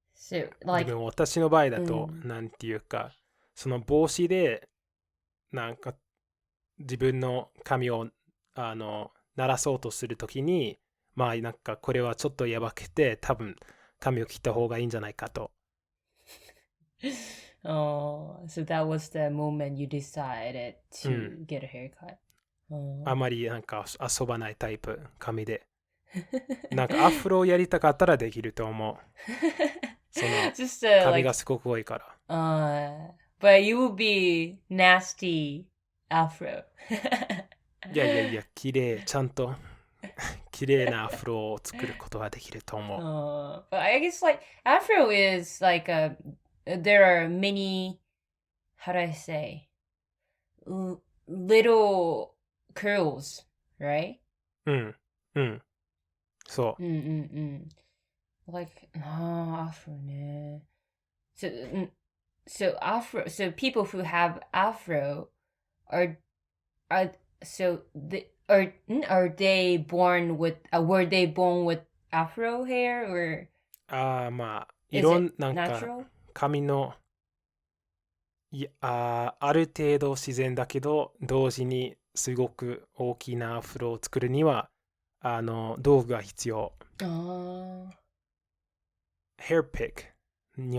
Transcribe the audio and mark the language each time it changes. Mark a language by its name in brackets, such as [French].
[Japanese] でも私の場合だと、なんていうかその帽子でなんか自分の髪を鳴らそうとするときに、まあなんかこれはちょっとやばくて多分髪を切った方がいいんじゃないかと。 [English] Oh, so that was the moment you decided to get a haircut. [Japanese] あまりなんか遊ばないタイプ、髪で。なんかアフロをやりたかったらできると思う。その髪がすごく多いから。 [English] But you will be nasty afro. [Japanese] いや、綺麗、ちゃんと綺麗なアフロを作ることができると思う。 [English] But I guess like afro is like there are many, how do I say? little curls, right? [Japanese] うん。うん。そうんうんうん。Like, afro ね。 [English] So afro, so people who have afro are are so are they born with were they born with afro hair or [Japanese] まあ、 [English] is it [Japanese] なんか、 [English] natural? [Japanese] 髪の、ある程度自然だけど、同時にすごく大きなアフロを作るには、道具が必要。あ [English] hair pick。 日